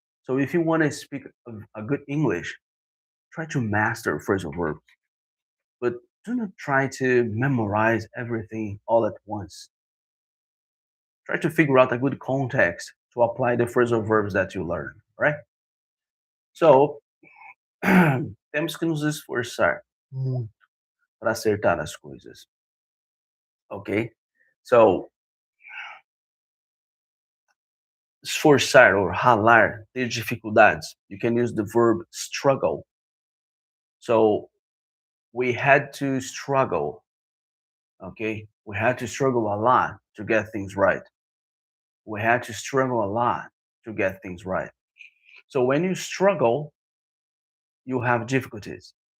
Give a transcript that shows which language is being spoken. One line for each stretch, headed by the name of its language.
English: So if you want to speak a good English, try to master phrasal verbs, but do not try to memorize everything all at once. Try to figure out a good context to apply the phrasal verbs that you learn. Right.
Portuguese: So temos que nos esforçar muito para acertar as coisas. Ok? So, esforçar or ralar, ter dificuldades.
English: You can use the verb struggle. So, we had to struggle. Okay? We had to struggle a lot to get things right. We had to struggle a lot to get things right. So, when you struggle, you have difficulties.